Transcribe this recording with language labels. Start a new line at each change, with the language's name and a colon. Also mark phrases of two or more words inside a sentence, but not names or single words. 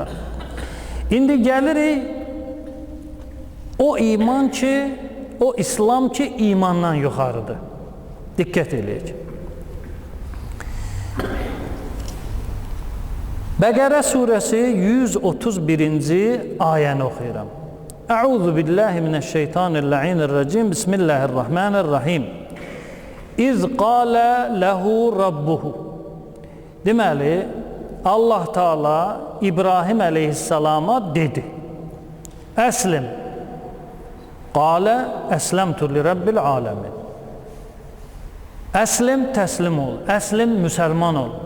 Azerbaijani: İndi gəlirik o iman ki, o İslam ki imandan yuxarıdır. Diqqət eləyək. Bəqərə surəsi 131-ci ayəni oxuyuram.
Arabic: أعوذ بالله من الشيطان الرجيم. بسم الله الرحمن الرحيم. إذ قال له ربه.
Azerbaijani: Deməli, Allah Teala İbrahim əleyhissalama dedi. Əslim.
Arabic: قال أسلمت لرب العالمين.
Azerbaijani: Əslim, təslim ol. Əslim, müsəlman ol.